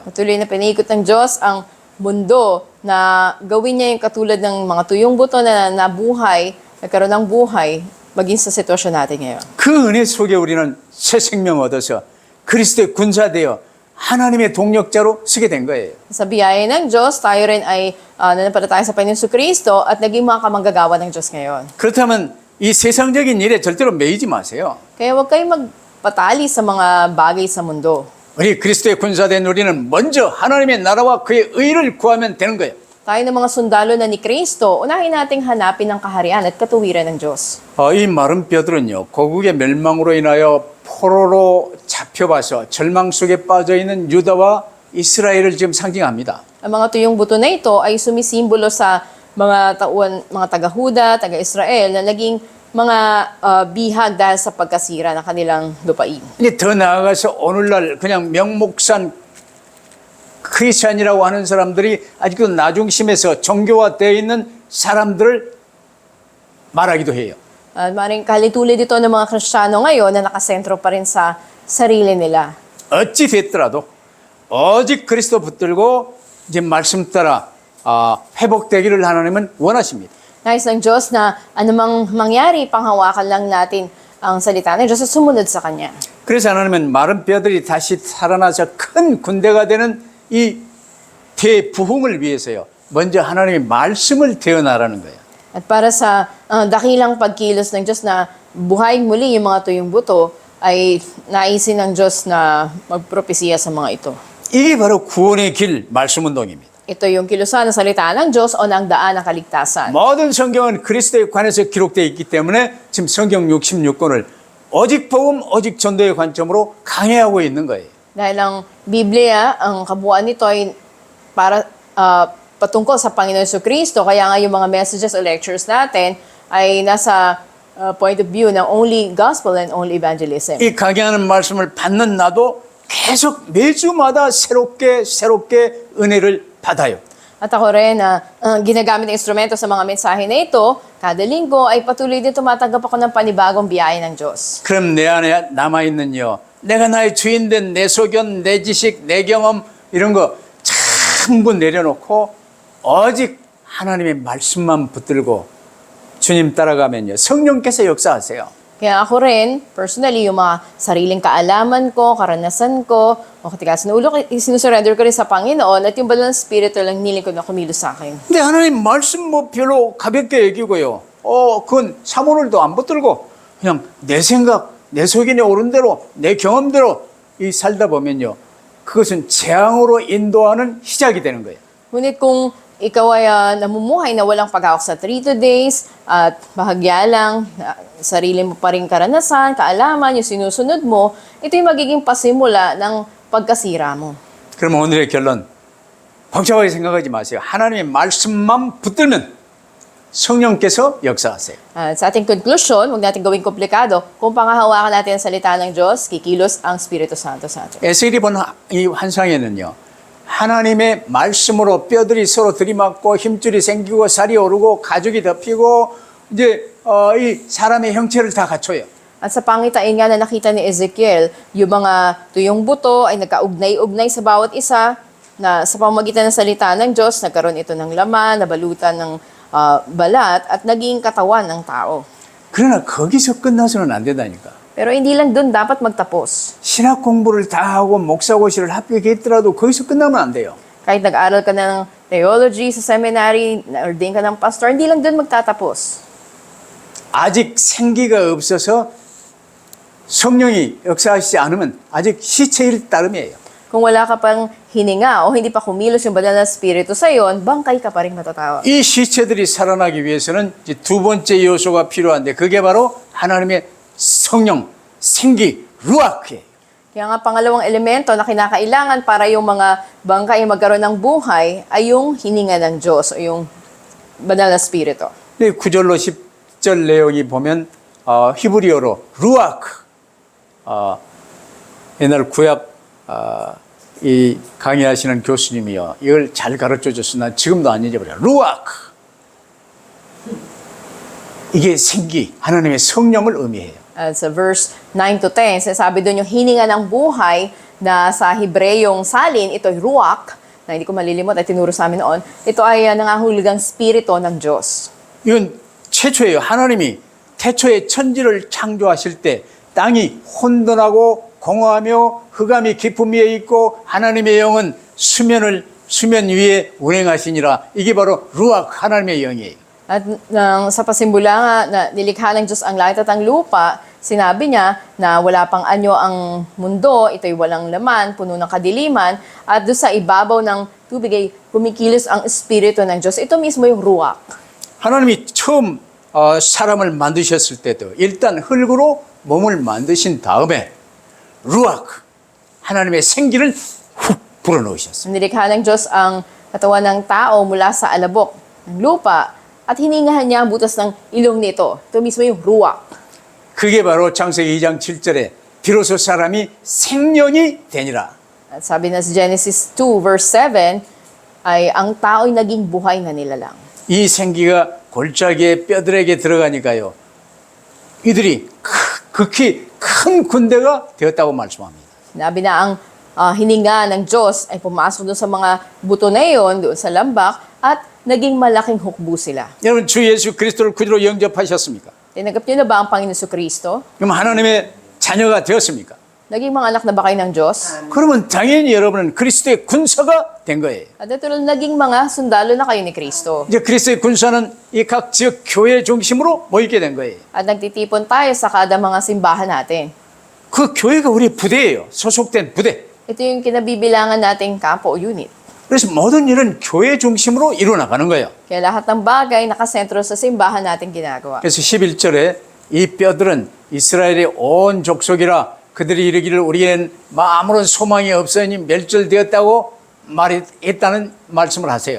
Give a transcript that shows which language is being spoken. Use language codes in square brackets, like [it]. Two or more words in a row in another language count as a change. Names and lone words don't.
[tl] Patuloy na pinaikot ng Diyos ang mundo na gawin niya yung katulad ng mga tuyong buto na nabuhay, nagkaroon ng buhay, maging sa sitwasyon natin ngayon. [ko] 그 은혜 속에 우리는 새 생명 얻어서 그리스도의 군사되어 하나님의 동력자로 서게 된 거예요. [tl] Sa biyaya ng Diyos, tayo rin ay nanampalataya sa Panginoon Jesucristo at naging mga kamanggagawa ng Diyos ngayon. [ko] 그렇다면 이 세상적인 일에 절대로 매이지 마세요. [tl] Kaya huwag kayong magpatali sa mga bagay sa mundo. [ko] 우리 그리스도의 군사된 우리는 먼저 하나님의 나라와 그의 의를 구하면 되는 거예요. [tl] Tayo ng mga sundalo na ni Kristo, unahin nating hanapin ang kaharian at katuwiran ng Diyos. [ko] 이 마른 뼈들은요, 고국의 멸망으로 인하여 포로로 잡혀봐서 절망 속에 빠져 있는 유다와 이스라엘을 지금 상징합니다. [tl] Ang mga tuyong buto na ito ay sumisimbolo sa mga mga taga-Huda, taga-Israel na naging mga bihag dahil sa pagkasira ng kanilang lupain. [ko] 이제 더 나아가서 오늘날 그냥 명목산 크리스찬이라고 하는 사람들이 아직도 나중심에서 정교화되어 있는 사람들을 말하기도 해요. [tl] Maring kahalitulid ito ng mga Kristiyano ngayon na nakasentro pa rin sa sarili nila. [ko] 어찌 됐더라도 오직 그리스도 붙들고 이제 말씀 따라 회복되기를 하나님은 원하십니다. [tl] Nais ng Diyos na anumang mangyari, panghawakan lang natin ang salita ng Diyos at sumunod sa Kanya. [ko] 그래서 하나님은 마른 뼈들이 다시 살아나서 큰 군대가 되는 이 대부흥을 위해서요, 먼저 하나님의 말씀을 태어나라는 거예요. [tl] At para sa dakilang pagkilos ng Diyos na buhay muli yung mga tuyong buto, ay naisin ng Diyos na magpropesiya sa mga ito. [ko] 이게 바로 구원의 길 말씀운동입니다. [tl] Ito yung kilusan ng salita ng Diyos o ng daan ng kaligtasan. [ko] 모든 성경은 그리스도에 관해서 기록되어 있기 때문에 지금 성경 66권을 오직 복음, 오직 전도의 관점으로 강해하고 있는 거예요. [tl] Dahil ang Biblia, ang kabuuan nito ay para patungkol sa Panginoon Jesucristo, kaya nga yung mga messages o lectures natin ay nasa [en] point of view [tl] ng [en] only gospel and only evangelism. [ko] 이 강해하는 말씀을 받는 나도 계속 매주마다 새롭게 은혜를 받아요. [tl] At ako rin na ginagamit ng instrumento sa mga mensahe na ito, kada linggo ay patuloy din tumatanggap ako ng panibagong biyaya ng Diyos. [ko] 그럼 내 안에 남아있는요, 내가 나의 주인된 내 소견, 내 지식, 내 경험 이런 거 전부 내려놓고 오직 하나님의 말씀만 붙들고 주님 따라가면요, 성령께서 역사하세요. [tl] Kaya ako rin, personally, yung mga sariling kaalaman ko, karanasan ko, o katigasan ng ulo, sinusurrender ko rin sa Panginoon at yung banal na spirito lang niling ko na kumilos sa akin. [ko] 근데 하나님 말씀 뭐 별로 가볍게 여기고요. 그건 사모늘도 안 붙들고 그냥 내 생각, 내 속인에 오른 대로, 내 경험대로 이 살다 보면요, 그것은 재앙으로 인도하는 시작이 되는 거예요. [tl] Ngunit kung ikaw ay namumuhay na walang paghawak sa 3 days at bahagya lang, sarili mo pa rin karanasan, kaalaman, yung sinusunod mo, ito yung magiging pasimula ng pagkasira mo. [ko] 그럼 오늘의 결론, 복잡하게 생각하지 마세요. 하나님의 말씀만 붙들면 성령께서 역사하세요. [tl] Sa ating conclusion, huwag natin gawing komplikado. Kung pangahawakan natin ang salita ng Diyos, kikilos ang Espiritu Santo sa atin. [ko] 에스겔이 본 이 환상에는요, 하나님의 말씀으로 뼈들이 서로 들이맞고 힘줄이 생기고 살이 오르고 가죽이 덮이고 이제 이 사람의 형체를 다 갖춰요. [tl] At sa pangitain nga na nakita ni Ezekiel, yung mga tuyong buto ay nagkaugnay-ugnay sa bawat isa na sa pamamagitan ng salita ng Diyos, nagkaroon ito ng laman, nabalutan ng balat at naging katawan ng tao. [ko] 그러나 거기서 끝나서는 안 된다니까. [tl] Pero hindi lang dun dapat magtapos. [ko] 신학 공부를 다 하고 목사고시를 합격했더라도 거기서 끝나면 안 돼요. [tl] Kahit nag-aral ka na ng theology sa seminary, na-ordain ka ng pastor, hindi lang dun magtatapos. [ko] 아직 생기가 없어서 성령이 역사하시지 않으면 아직 시체일 따름이에요. [tl] Kung wala ka pang hininga o hindi pa kumilos yung banal na spirito sa iyon, bangkay ka pa rin matatawa. [ko] 이 시체들이 살아나기 위해서는 이제 두 번째 요소가 필요한데 그게 바로 하나님의 성령, 생기, 루아크예요. [tl] Kaya nga pangalawang elemento na kinakailangan para yung mga bangkay magkaroon ng buhay ay yung hininga ng Diyos o yung banal na spirito. [ko] 근데 9절로 10절 내용이 보면 히브리어로 루아크, 옛날 구약 이 강의하시는 교수님이요, 이걸 잘 가르쳐 줬으나 지금도 안 잊어버려요. 루아크, 이게 생기, 하나님의 성령을 의미해요. [tl] At sa [en] verse 9 to 10, [tl] sinasabi doon yung hininga ng buhay na sa Hebreyong salin, ito ay ruach, na hindi ko malilimot ay tinuro sa amin noon, ito ay nangahulugang spirito ng Diyos. [ko] 이건 최초예요. 하나님이 태초에 천지를 창조하실 때 땅이 혼돈하고 공허하며 흑암이 깊음 위에 있고 하나님의 영은 수면 위에 운행하시니라. 이게 바로 루악, 하나님의 영이에요. [tl] At sa pasimula nga na nilikha ng Diyos ang langit at ang lupa, sinabi niya na wala pang anyo ang mundo, ito'y walang laman, puno ng kadiliman, at doon sa ibabaw ng tubig ay kumikilos ang espiritu ng Diyos. Ito mismo yung ruach. [ko] 하나님이 처음 사람을 만드셨을 때도 일단 흙으로 몸을 만드신 다음에 루악, 하나님의 생기를 훅 불어넣으셨어요. [tl] Nilikha ng Diyos ang katawan ng tao mula sa alabok ng lupa at hiningahan niya ang butas ng ilong nito. Ito mismo yung ruach. [ko] 그게 바로 창세기 2장 7절에 비로소 사람이 생명이 되니라. [tl] At sabi na sa Genesis 2 verse 7 ay ang tao'y naging buhay na nilalang. [ko] 이 생기가 골짜기의 뼈들에게 들어가니까요, 이들이 극히 큰 군대가 되었다고 말씀합니다. [tl] Sinabi na ang hininga ng Diyos ay pumasok doon sa mga buto na iyon, doon sa lambak, at naging malaking hukbo sila. [ko] 여러분, 주 예수 그리스도를 구주로 영접하셨습니까? [tl] Tinanggap niyo na ba ang Panginoon Kristo? [ko] 그럼 하나님의 자녀가 되었습니까? [tl] Naging mga anak na ba kayo ng Diyos? [ko] 그러면 당연히 여러분은 그리스도의 군사가 된 거예요. [tl] At ito naging mga sundalo na kayo ni Kristo. [ko] 이제 그리스도의 군사는 이 각 지역 교회 중심으로 모이게 된 거예요. [tl] At nagtitipon tayo sa kada mga simbahan natin. [ko] 그 교회가 우리 부대예요. 소속된 부대. [tl] Ito yung kinabibilangan nating kampo o unit. [ko] 그래서 모든 일은 교회 중심으로 이루어나가는 거예요. [tl] Kaya lahat ng bagay nakasentro sa simbahan natin ginagawa. [ko] 그래서 11절에 이 뼈들은 이스라엘의 온 족속이라 그들이 이르기를 우리는 아무런 소망이 없으니 멸절되었다고 말했다는 말씀을 하세요.